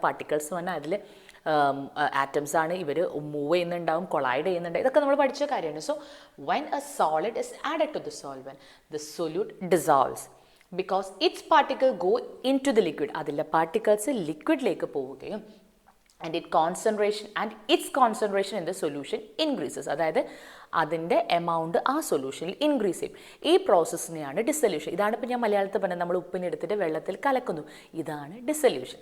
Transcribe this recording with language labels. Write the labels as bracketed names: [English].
[Malayalam] Particles പറഞ്ഞാൽ അതിൽ atoms ആണ്, ഇവർ മൂവ് ചെയ്യുന്നുണ്ടാവും, കൊളൈഡ് ചെയ്യുന്നുണ്ട്, ഇതൊക്കെ നമ്മൾ പഠിച്ച കാര്യമാണ്. [English] So when a solid is added to the solvent, the solute dissolves because its particle go into the liquid. [Malayalam] അതിലെ പാർട്ടിക്കിൾസ് ലിക്വിഡിലേക്ക് പോവുകയും [English] and its concentration in the solution increases. [Malayalam] അതായത് അതിൻ്റെ എമൗണ്ട് ആ സൊല്യൂഷനിൽ ഇൻക്രീസ് ചെയ്യും. ഈ പ്രോസസ്സിനെയാണ് ഡിസൊല്യൂഷൻ. ഇതാണ് ഇപ്പോൾ ഞാൻ മലയാളത്തിൽ പറഞ്ഞത്, നമ്മൾ ഉപ്പിനെടുത്തിട്ട് വെള്ളത്തിൽ കലക്കുന്നു, ഇതാണ് ഡിസൊല്യൂഷൻ.